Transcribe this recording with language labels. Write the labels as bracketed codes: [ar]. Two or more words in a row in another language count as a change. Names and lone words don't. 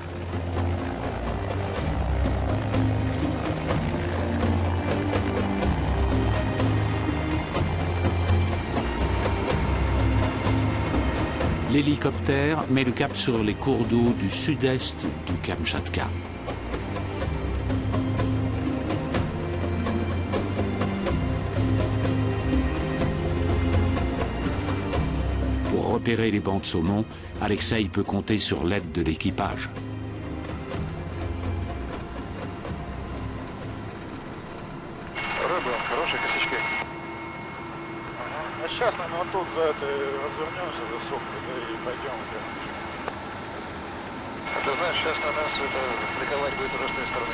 [fr] L'hélicoptère met le cap sur les cours d'eau du sud-est du Kamtchatka. Pour repérer les bancs de saumon, Alexei peut compter sur l'aide de l'équipage. [ru] Сейчас, наверное, вот тут за это развернемся, за сопкой, да, и пойдем уже. А ты знаешь, сейчас на нас это приковать будет уже с той стороны.